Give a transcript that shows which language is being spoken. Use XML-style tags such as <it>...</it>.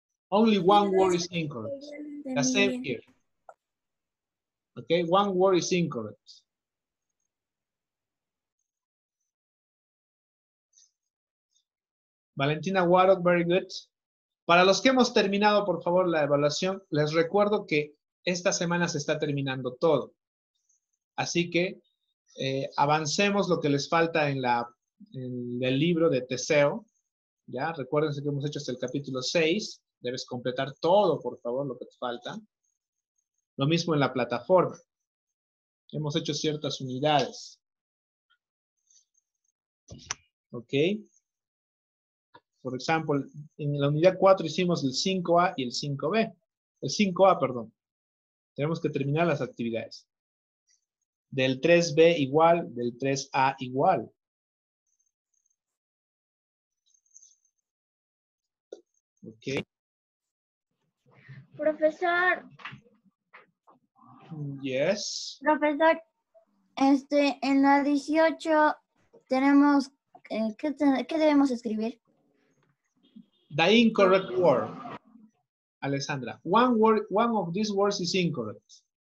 <en>Only one word is incorrect. The same here. Okay, one word is incorrect. Valentina Warok, very good.</en> <es>Para los que hemos terminado, por favor, la evaluación, les recuerdo que esta semana se está terminando todo. Así que avancemos lo que les falta en el libro de Teseo. ¿Ya? Recuérdense que hemos hecho hasta el capítulo 6. Debes completar todo, por favor, lo que te falta. Lo mismo en la plataforma. Hemos hecho ciertas unidades. ¿Ok? Por ejemplo, en la unidad 4 hicimos el 5A y el 5B. El 5A, perdón. Tenemos que terminar las actividades. Del 3B igual, del 3A igual. Ok. Profesor.</es> <en>Yes.</en> <es>Profesor, en la 18 tenemos, ¿qué debemos escribir?</es> <en>The incorrect word. Alessandra, one of these words is incorrect.</en>